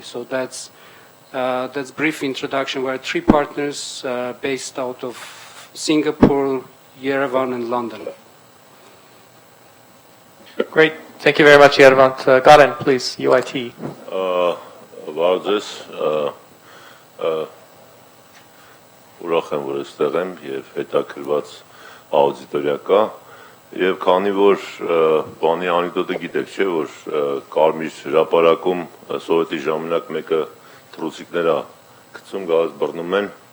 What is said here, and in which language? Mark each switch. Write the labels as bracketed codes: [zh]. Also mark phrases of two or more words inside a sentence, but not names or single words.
[en] So that's brief introduction. We're 3 partners based out of Singapore, Yerevan, and London. Great. Thank you very much, Yervant. Garen, please, UIT. About this, [hy] ուրախ եմ, որ այստեղ եմ եւ հետաքրված աուդիտորիա կա եւ քանի որ բանի անեկդոտը գիտեք, չէ, որ Կարմիր հրապարակում սովետի ժամանակ մեկը թռուցիկները գցում գազ բռնում են,